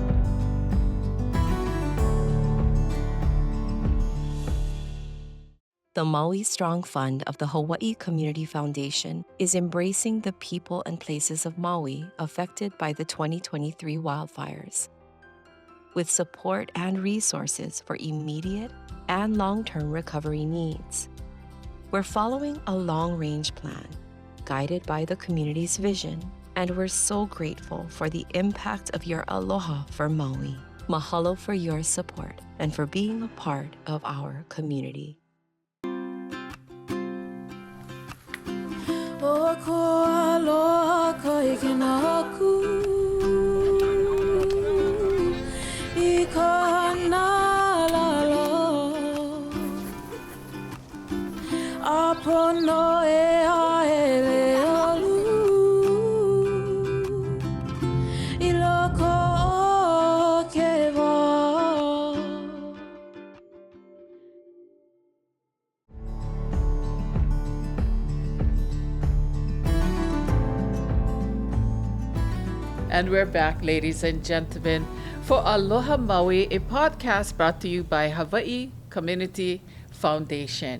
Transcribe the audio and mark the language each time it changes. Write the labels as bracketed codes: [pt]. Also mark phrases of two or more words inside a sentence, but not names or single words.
[en] The The Maui Strong Fund of the Hawaiʻi Community Foundation is embracing the people and places of Maui affected by the 2023 wildfires, with support and resources for immediate and long-term recovery needs. We're following a long-range plan, guided by the community's vision, and we're so grateful for the impact of your aloha for Maui. Mahalo for your support and for being a part of our community. [haw] O ko aloha kai kinaku I ka hanalalo A pono e aele alu I loko o ke wā [en] And we're back, ladies and gentlemen, for Aloha Maui, a podcast brought to you by Hawaiʻi Community Foundation.